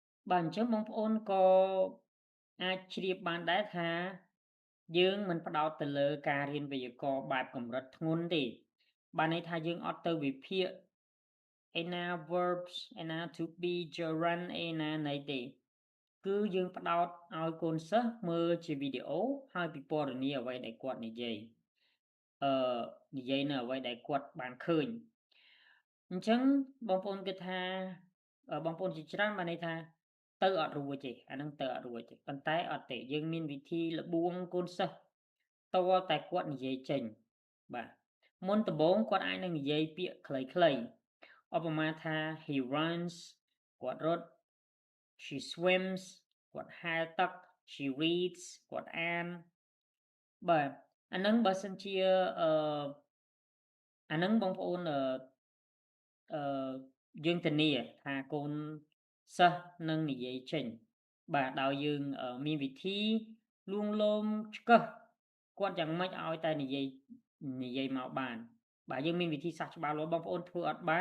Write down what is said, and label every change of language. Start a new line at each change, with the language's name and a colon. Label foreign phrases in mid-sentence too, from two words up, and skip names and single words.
Khmer: បាទអញ្ចឹងបងប្អូនក៏អាចជ្រាបបានដែរថាយើងមិនផ្ដោតទៅលើការរៀនវេយ្យាករណ៍បែបកម្រិតធ្ងន់ទេបានន័យថាយើងអត់ទៅវិភាគឯ ណា verbs ឯណា
English: to be gerund
Khmer: ឯណាណីទេគឺយើងផ្ដោតឲ្យកូនសិស្សមើលជាវីដេអូហើយពិពណ៌នា អ្វីដែលគាត់និយាយអឺនិយាយនៅអ្វីដែលគាត់បានឃើញអញ្ចឹងបងប្អូនគិតថាបងប្អូនជាច្រើនបានន័យថាទៅអត់រួចទេអាហ្នឹងទៅអត់រួចទេប៉ុន្តែអត់ទេយើងមានវិធីល្បួងកូនសិស្សទាល់តែគាត់និយាយចេញបាទមុនដំបូងគាត់អាចនឹងនិយាយពាក្យខ្លីៗឧបមាថា
English: he runs
Khmer: គាត់រត់
English: she swims
Khmer: គាត់ហែលទឹក
English: she reads
Khmer: គាត់អានបាទអាហ្នឹងបើសិនជាអឺអាហ្នឹងបងប្អូនអឺយើងធានាថាកូនសិស្សនឹងនិយាយចេញបាទដោយយើងមានវិធីលួងលោមឆ្កឹះគាត់យ៉ាងម៉េចឲ្យតែនិយាយមកបានបាទយើងមានវិធីសាស្ត្រច្បាស់លាស់បងប្អូនធ្វើអត់បាន